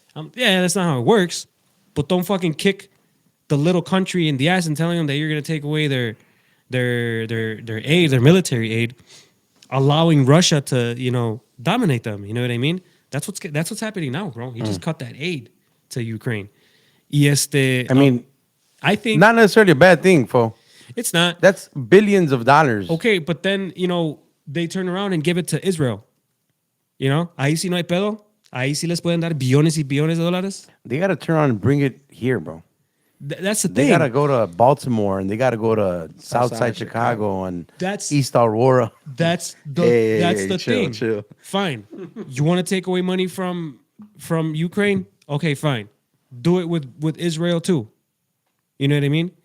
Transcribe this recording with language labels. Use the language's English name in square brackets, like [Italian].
[English] That's not how it works. But don't fucking kick the little country in the ass and telling them that you're going to take away their aid, their military aid, allowing Russia to, dominate them. You know what I mean? That's what's happening now, bro. He just cut that aid to Ukraine. I mean, I think not necessarily a bad thing, fo. It's not. That's billions of dollars. Okay, but then, they turn around and give it to Israel. [Spanish] Ahí sí no hay pedo. Ahí sí les pueden dar billones y billones de dólares. [English] They got to turn on and bring it here, bro. That's the They thing. got to go to Baltimore and they got to go to Southside Chicago and East Aurora. That's the thing. Chill. Fine. You want to take away money from Ukraine? Okay, fine. Do it with Israel too. You know what I mean?